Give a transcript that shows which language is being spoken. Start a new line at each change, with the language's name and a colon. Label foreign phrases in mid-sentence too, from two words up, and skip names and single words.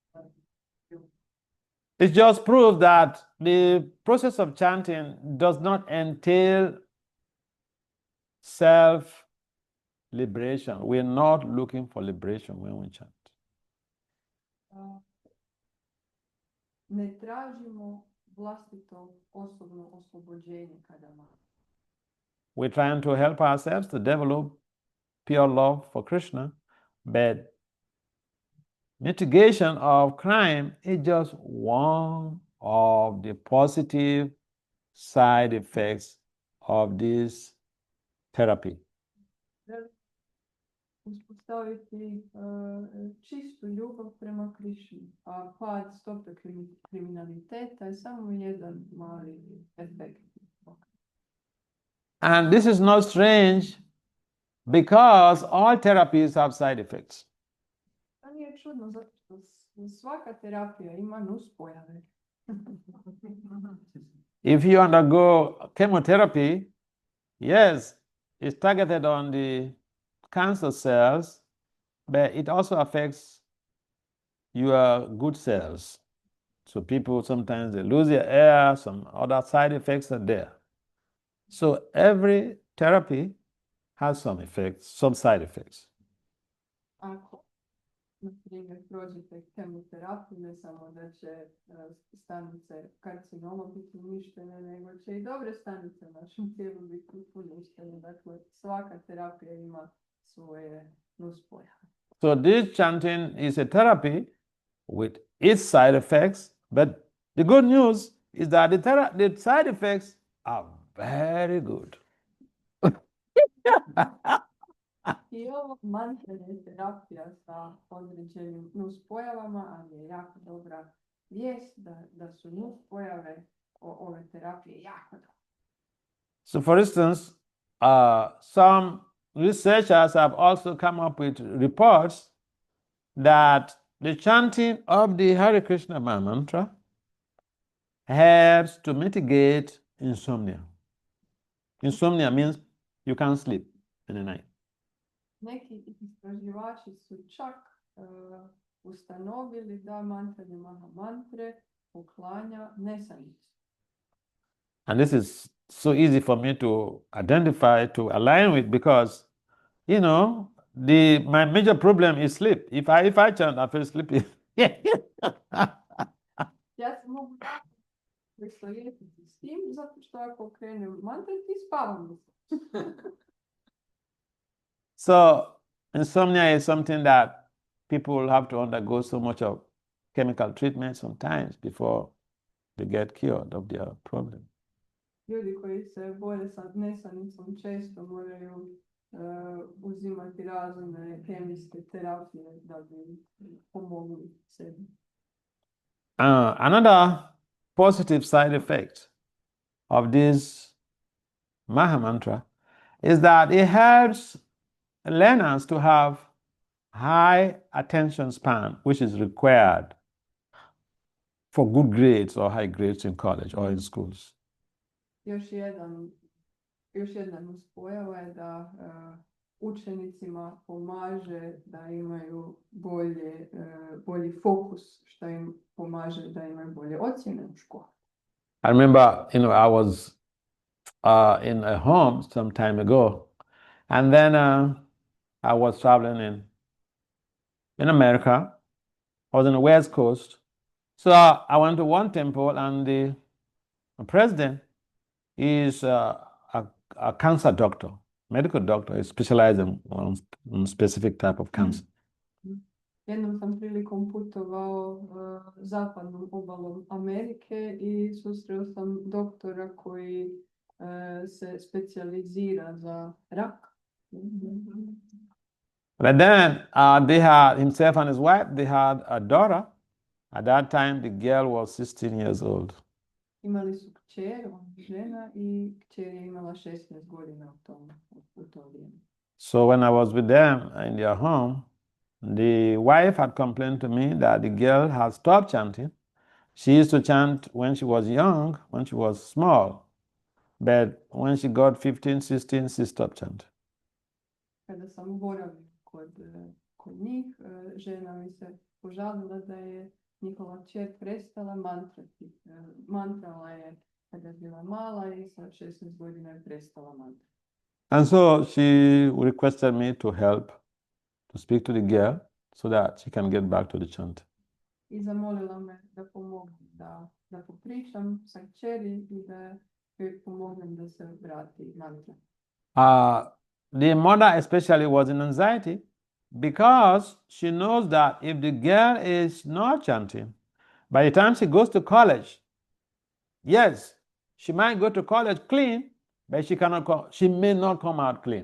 English: It just proves that the process of chanting does not entail self-liberation. We're not looking for liberation when we chant.
Croatian: Ne tražimo vlastito osobno oslobođenje kada mantramo.
English: We're trying to help ourselves to develop pure love for Krishna, but mitigation of crime is just one of the positive side effects of this therapy.
Croatian: Uspostaviti čistu ljubav prema Krišni, a pad stope kriminaliteta je samo jedan mali efekt.
English: And this is not strange because all therapies have side effects.
Croatian: To nije čudno, zato što svaka terapija ima nuspojave.
English: If you undergo chemotherapy, yes, it's targeted on the cancer cells, but it also affects your good cells. So people sometimes they lose their hair, some other side effects are there. So every therapy has some effects, some side effects.
Croatian: Ako, na primjer, prođete kemoterapiju, ne samo da će stanice karcinoma biti uništene, nego će i dobre stanice u našem tijelu biti uništene. Dakle, svaka terapija ima svoje nuspojave.
English: So this chanting is a therapy with its side effects, but the good news is that the side effects are very good.
Croatian: I ovo mantra je terapija sa određenim nuspojavama, ali je jako dobra vijest da su nuspojave ove terapije jako dobre.
English: So for instance, some researchers have also come up with reports that the chanting of the Hare Krishna mantra helps to mitigate insomnia. Insomnia means you can't sleep in the night.
Croatian: Neki istraživači su čak ustanovili da mantranje maha mantre uklanja nesanicu.
English: And this is so easy for me to identify, to align with, because, you know, my major problem is sleep. If I chant, I feel sleepy.
Croatian: Ja se mogu pristojiti s tim, zato što ako krenem mantrati, spavam.
English: So insomnia is something that people have to undergo so much of chemical treatment sometimes before they get cured of their problem.
Croatian: Ljudi koji se bore sa nesanicom često moraju uzimati razne kemijske terapije da bi pomogli sebi.
English: Another positive side effect of this Maha Mantra is that it helps learners to have high attention span, which is required for good grades or high grades in college or in schools.
Croatian: Još jedna nuspojava je da učenicima pomaže da imaju bolji fokus, što im pomaže da imaju bolje ocjene u školi.
English: I remember, I was in a home some time ago, and then I was traveling in America. I was on the West Coast. So I went to one temple, and the president is a cancer doctor, medical doctor. He specializes in specific type of cancer.
Croatian: Jednom sam prilikom putovao zapadnom obalom Amerike i susreo sam doktora koji se specijalizira za rak.
English: But then they had himself and his wife, they had a daughter. At that time, the girl was 16 years old.
Croatian: Imali su kćer, žena, i kćer je imala 16 godina u to vrijeme.
English: So when I was with them in their home, the wife had complained to me that the girl had stopped chanting. She used to chant when she was young, when she was small. But when she got 15, 16, she stopped chanting.
Croatian: Kada sam boravio kod njih, žena mi se požalila da je njihova kćer prestala mantrati. Mantrala je kada je bila mala i sa 16 godina je prestala mantrati.
English: And so she requested me to help, to speak to the girl so that she can get back to the chant.
Croatian: I zamolila me da pomognem, da popričam sa kćeri i da joj pomognem da se vrati mantra.
English: The mother especially was in anxiety because she knows that if the girl is not chanting, by the time she goes to college, yes, she might go to college clean, but she may not come out clean.